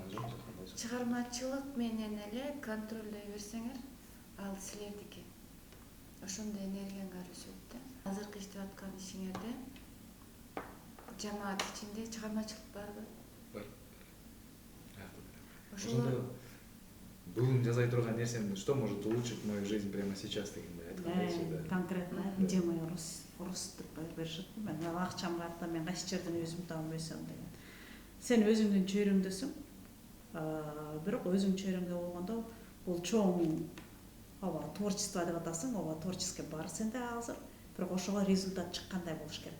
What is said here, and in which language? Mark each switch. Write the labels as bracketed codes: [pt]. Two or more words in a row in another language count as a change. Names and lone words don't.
[ky] Чыгармачылык менен эле контролдой берсеңер, ал силердики. Ошондой энергияңар өсөт да. Азыркы иштеп аткан ишиңерде жамаат ичинде чыгармачылык барбы? Бар. Ошондо бүгүн жасай турган нерсем, [ru] что может улучшить мою жизнь прямо сейчас [ky] дегенде айтканда. [ru] Конкретно, где мой рост [ky] деп беришет. Мен акчам бар да, мен кайсы жерден өзүм таап өсөм деген. Сен өзүңдүн чөйрөңдөсүң. Бирок өзүң чөйрөңдө болгондо бул чоң ооба творчество деп атасың, ооба творческий бар сенде азыр, бирок ошого результат чыккандай болуш керек.